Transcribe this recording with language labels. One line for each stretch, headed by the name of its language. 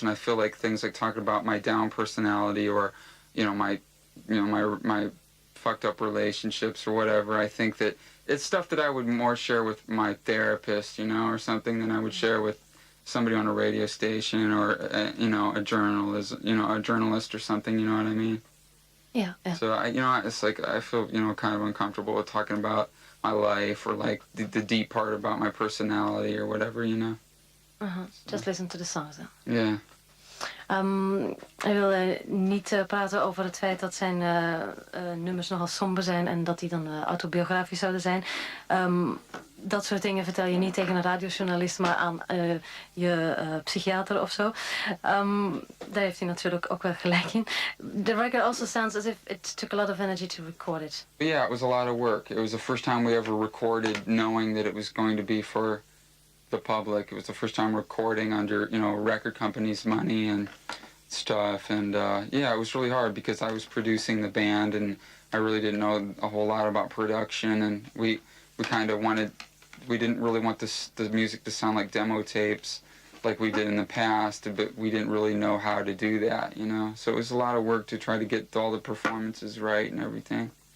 English: And I feel like things like talking about my down personality, or my fucked up relationships or whatever, I think that it's stuff that I would more share with my therapist, or something, than I would share with somebody on a radio station, or a journalist or something. You know what I mean? Yeah. So it's like I feel kind of uncomfortable with talking about my life, or like the deep part about my personality or whatever. Just listen to the songs then. Yeah.
Dutch: Hij wil niet praten over het feit dat zijn nummers nogal somber zijn en dat die dan autobiografisch zouden zijn. Dat soort dingen vertel je niet tegen een radiojournalist, maar aan je psychiater of zo. Daar heeft hij natuurlijk ook wel gelijk in.
English: The record also sounds as if it took a lot of energy to record it. Yeah, it was a lot of work. It was the first time we ever recorded knowing that it was going to be for the public. It was the first time recording under, record companies' money and stuff. And it was really hard because I was producing the band and I really didn't know a whole lot about production, and we kind of we didn't really want the music to sound like demo tapes like we did in the past, but we didn't really know how to do that, So it was a lot of work to try to get all the performances right and everything.